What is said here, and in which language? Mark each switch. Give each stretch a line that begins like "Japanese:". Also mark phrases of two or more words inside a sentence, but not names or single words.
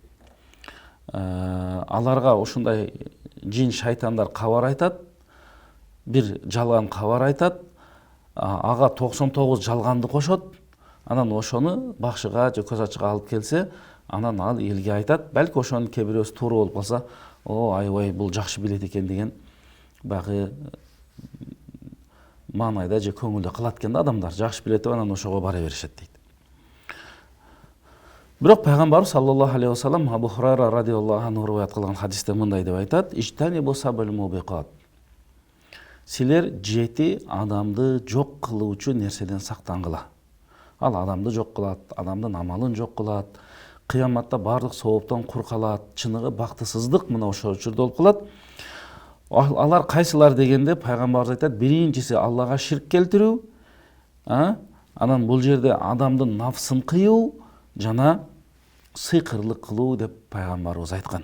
Kyrgyz: Аларга ушундай жин, шайтандар кабар айтат, бир жалган кабар айтат, ага 99 жалганды кошот, анан ошону бакчыга же көз ачыга алып келсе, анан ал элге айтат, балки ошонун кээ бирөөсү туура болуп калса, о аябай бул жакшы билет экен деген багы маанайда же көңүлдө калат экен да адамдар, жакшы билет деп анан ошого бара беришет дейт. Бирок пайгамбарыбыз
Arabic: صلى الله عليه وسلم
Kyrgyz: Абу Хурайра
Arabic: رضي الله عنه
Kyrgyz: риваят кылган хадисте мындай деп айтат:
Arabic: "اجتنبوا السبع الموبقات."
Kyrgyz: Силер 7 адамды жок кылуучу нерседен сактангыла. Ал адамды жок кылат, адамдын амалын жок кылат, кыяматта бардык сооптон құр калат. Чыныгы бактысыздык мына ошол учурда болуп калат. Алар кайсылар дегенде пайгамбарыбыз айтат, биринчиси Аллага ширк келтирүү, анан бул жерде адамдын нафсын кыйуу жана сыйкырлык кылуу деп пайгамбарыбыз айткан.